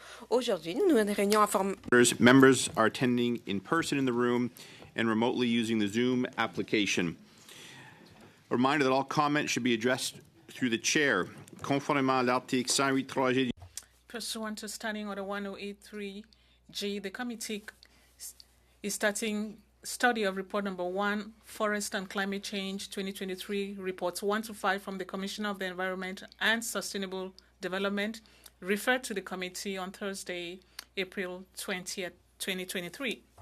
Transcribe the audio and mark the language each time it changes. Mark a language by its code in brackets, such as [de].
[fr] Aujourd'hui, nous avons une réunion informative. [en] Members are attending in person in the room and remotely using the Zoom application. A reminder that all comments should be addressed through the chair. [fr] Conformément à l'article 108.3G. [en] Pursuant to Standing Order 1083G, the committee is starting study of report number 1, Forest and Climate Change 2023, reports 1 to 5 from the Commissioner of the Environment and Sustainable Development, referred to the committee on Thursday, April 20th, 2023.